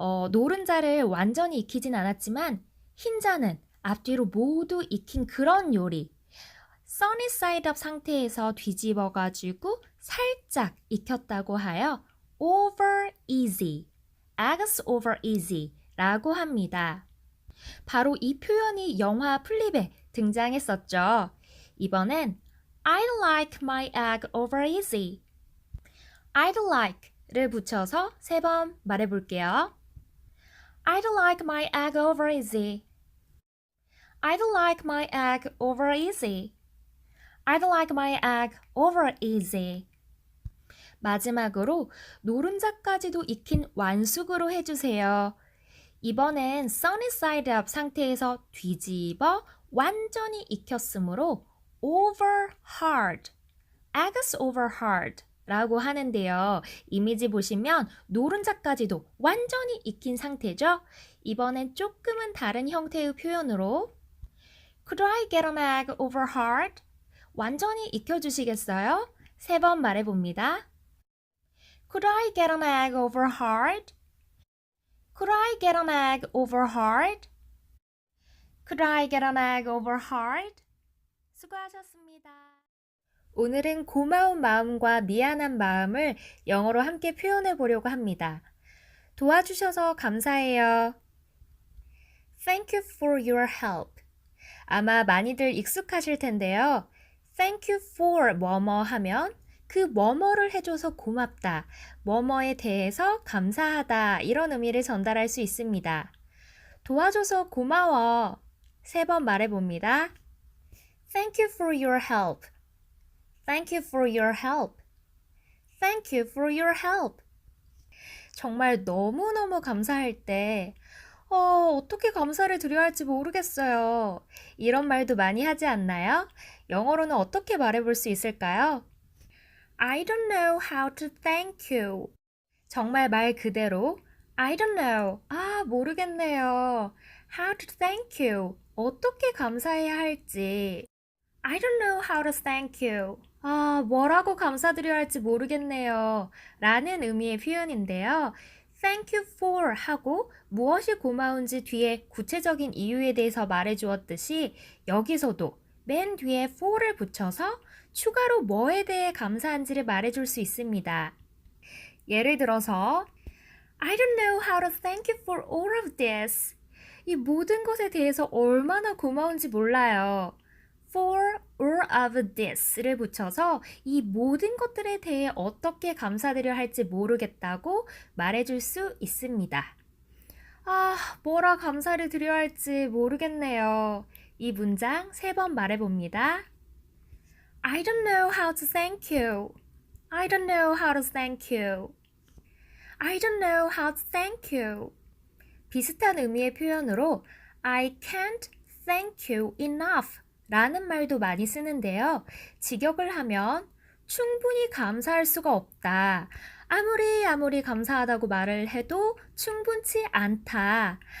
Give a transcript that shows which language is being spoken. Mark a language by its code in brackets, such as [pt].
[ko] 노른자를 완전히 익히진 않았지만 흰자는 앞뒤로 모두 익힌 그런 요리. sunny side up 상태에서 뒤집어가지고 살짝 익혔다고 하여 over easy, [en] eggs over easy [ko] 라고 합니다. 바로 이 표현이 영화 플립에 등장했었죠. 이번엔 [en] I'd like my egg over easy. [ko] I'd like를 붙여서 3번 말해볼게요. [en] I'd like my egg over easy. I'd like my egg over easy. I'd like my egg over easy. [ko] 마지막으로 노른자까지도 익힌 완숙으로 해주세요. 이번엔 sunny side up 상태에서 뒤집어 완전히 익혔으므로 over hard, [en] eggs over hard [ko] 라고 하는데요. 이미지 보시면 노른자까지도 완전히 익힌 상태죠. 이번엔 조금은 다른 형태의 표현으로 [en] Could I get an egg over hard? [ko] 완전히 익혀주시겠어요? 3번 말해봅니다. [en] Could I get an egg over hard? Could I get an egg over hard? Could I get an egg over hard? [ko] 수고하셨습니다. 오늘은 고마운 마음과 미안한 마음을 영어로 함께 표현해 보려고 합니다. 도와주셔서 감사해요. [en] Thank you for your help. [ko] 아마 많이들 익숙하실 텐데요. Thank you for 뭐뭐 하면 그 뭐뭐를 해줘서 고맙다, 뭐뭐에 대해서 감사하다 이런 의미를 전달할 수 있습니다. 도와줘서 고마워. 3번 말해봅니다. [en] Thank you for your help. Thank you for your help. Thank you for your help. [ko] 정말 너무너무 감사할 때 어떻게 감사를 드려야 할지 모르겠어요. 이런 말도 많이 하지 않나요? 영어로는 어떻게 말해볼 수 있을까요? [en] I don't know how to thank you. [ko] 정말 말 그대로 [en] I don't know. [ko] 모르겠네요. [en] How to thank you. [ko] 어떻게 감사해야 할지. [en] I don't know how to thank you. [ko] 뭐라고 감사드려야 할지 모르겠네요. 라는 의미의 표현인데요. Thank you for 하고 무엇이 고마운지 뒤에 구체적인 이유에 대해서 말해 주었듯이 여기서도 맨 뒤에 for를 붙여서 추가로 뭐에 대해 감사한지를 말해 줄 수 있습니다. [en] 예를 들어서 I don't know how to thank you for all of this. [ko] 이 모든 것에 대해서 얼마나 고마운지 몰라요. For all of this를 붙여서 이 모든 것들에 대해 어떻게 감사드려야 할지 모르겠다고 말해줄 수 있습니다. 뭐라 감사를 드려야 할지 모르겠네요. 이 문장 3번 말해봅니다. [en] I don't know how to thank you. I don't know how to thank you. I don't know how to thank you. [ko] 비슷한 의미의 표현으로 [en] I can't thank you enough [ko] 라는 말도 많이 쓰는데요. 직역을 하면 충분히 감사할 수가 없다. 아무리 감사하다고 말을 해도 충분치 않다.